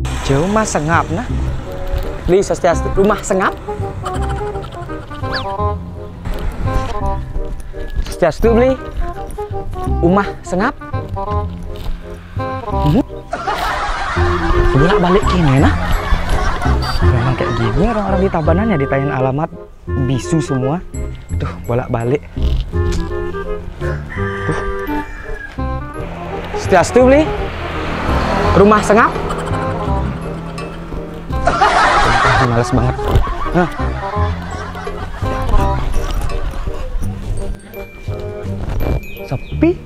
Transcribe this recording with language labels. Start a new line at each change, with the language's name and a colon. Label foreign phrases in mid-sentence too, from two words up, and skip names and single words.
Indonesian: Rumah Sengap nah. Beli Swastiastu Rumah Sengap. Swastiastu beli Rumah Sengap. Bolak-balik gini nah. Memang kayak gini orang-orang di Tabanan ya, ditanyain alamat bisu semua. Tuh bolak-balik. Tuh. Swastiastu beli Rumah Sengap. Males banget. Nah. Sepi.